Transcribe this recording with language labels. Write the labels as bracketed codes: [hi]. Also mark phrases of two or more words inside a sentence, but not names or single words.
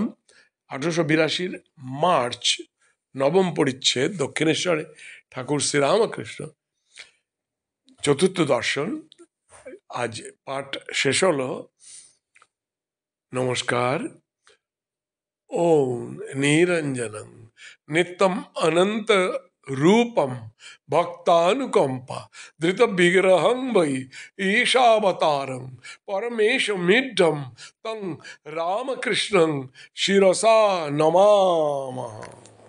[bn] 1882 মার্চ নবম পরিচ্ছেদ, দক্ষিণেশ্বরে ঠাকুর শ্রীরামকৃষ্ণ, চতুর্থ দর্শন। আজ পাঠ শেষ হলো। নমস্কার। [sa] ওম নিরঞ্জনং নিত্যম অনন্ত रूपम भक्तानुकंपा धृत विग्रहं वै ईशावतारं परमेशमिड्ढं तं रामकृष्णं शिरसा नमामः।